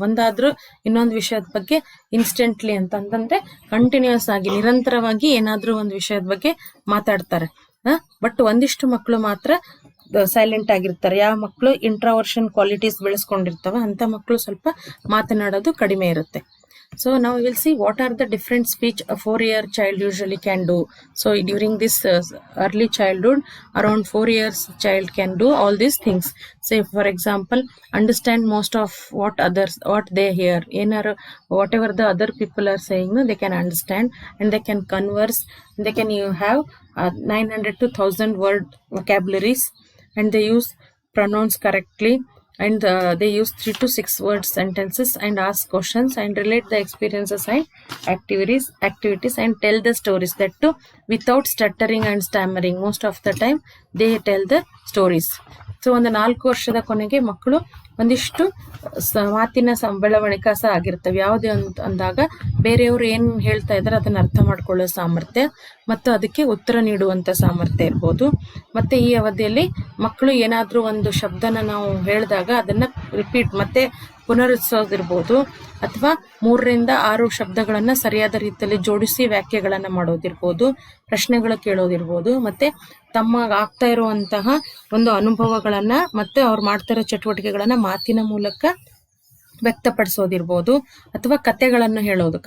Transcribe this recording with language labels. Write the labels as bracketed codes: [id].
[kn] ಒಂದಾದ್ರೂ ಇನ್ನೊಂದು ವಿಷಯದ ಬಗ್ಗೆ ಇನ್ಸ್ಟೆಂಟ್ಲಿ ಅಂತಂದ್ರೆ ಕಂಟಿನ್ಯೂಸ್ ಆಗಿ ನಿರಂತರವಾಗಿ ಏನಾದ್ರೂ ಒಂದು ವಿಷಯದ ಬಗ್ಗೆ ಮಾತಾಡ್ತಾರೆ. ಬಟ್ ಒಂದಿಷ್ಟು ಮಕ್ಕಳು ಮಾತ್ರ ಸೈಲೆಂಟ್ ಆಗಿರ್ತಾರೆ. ಯಾವ ಮಕ್ಕಳು ಇಂಟ್ರಾವರ್ಷನ್ ಕ್ವಾಲಿಟೀಸ್ ಬೆಳೆಸ್ಕೊಂಡಿರ್ತವೆ ಅಂತ ಮಕ್ಕಳು ಸ್ವಲ್ಪ ಮಾತನಾಡೋದು ಕಡಿಮೆ ಇರುತ್ತೆ. [en] So now we will see what are the different speech a 4-year child usually can do. So during this early childhood, around 4 years child can do all these things. Say for example, understand most of what they hear. Whatever the other people are saying, they can understand and they can converse. They can have 900 to 1000 word vocabularies, and they use pronouns correctly. And they use 3 to 6 word sentences and ask questions and relate the experiences and activities and tell the stories, that too without stuttering and stammering. Most of the time they tell the stories. [kn] So ಒಂದು 4 ವರ್ಷದ ಕೊನೆಗೆ ಮಕ್ಕಳು ಒಂದಿಷ್ಟು ಮಾತಿನ ಬೆಳವಣಿಗೆ ಆಗಿರ್ತವೆ. ಯಾವುದೇ ಅಂದಾಗ ಬೇರೆಯವರು ಏನ್ ಹೇಳ್ತಾ ಇದಾರೆ ಅದನ್ನ ಅರ್ಥ ಮಾಡ್ಕೊಳ್ಳೋ ಸಾಮರ್ಥ್ಯ ಮತ್ತು ಅದಕ್ಕೆ ಉತ್ತರ ನೀಡುವಂತ ಸಾಮರ್ಥ್ಯ ಇರ್ಬೋದು. ಮತ್ತೆ ಈ ಅವಧಿಯಲ್ಲಿ ಮಕ್ಕಳು ಏನಾದ್ರೂ ಒಂದು ಶಬ್ದನ ನಾವು ಹೇಳಿದಾಗ ಅದನ್ನ ರಿಪೀಟ್ ಮತ್ತೆ ಪುನರುತ್ಸೋದಿರ್ಬೋದು, ಅಥವಾ 3 ರಿಂದ 6 ಶಬ್ದಗಳನ್ನ ಸರಿಯಾದ ರೀತಿಯಲ್ಲಿ ಜೋಡಿಸಿ ವ್ಯಾಖ್ಯೆಗಳನ್ನ ಮಾಡೋದಿರ್ಬೋದು, ಪ್ರಶ್ನೆಗಳು ಕೇಳೋದಿರ್ಬೋದು, ಮತ್ತೆ ತಮ್ಮ ಆಗ್ತಾ ಇರುವಂತಹ ಒಂದು ಅನುಭವಗಳನ್ನ ಮತ್ತೆ ಅವ್ರು ಮಾಡ್ತಾ ಇರೋ ಚಟುವಟಿಕೆಗಳನ್ನ ಮಾತಿನ ಮೂಲಕ ವ್ಯಕ್ತಪಡಿಸೋದಿರ್ಬೋದು, ಅಥವಾ ಕತೆಗಳನ್ನು ಹೇಳೋದು.